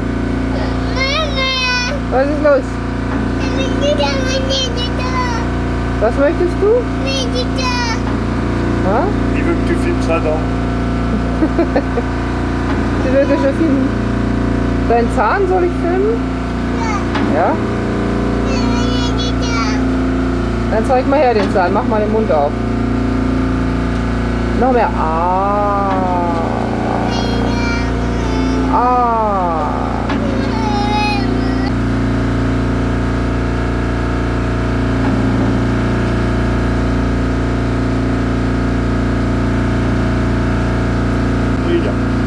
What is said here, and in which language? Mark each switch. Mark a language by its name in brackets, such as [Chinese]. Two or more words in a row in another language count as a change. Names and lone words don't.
[German] Was ist los? Was möchtest du? [French] Hein? Il veut que tu filmes ça dans. Tu veux que je filme? [German] Deinen Zahn soll ich filmen? Ja? Dann zeig mal her den Zahn, mach mal den Mund auf. Noch mehr. Ah. Ah. Brilla.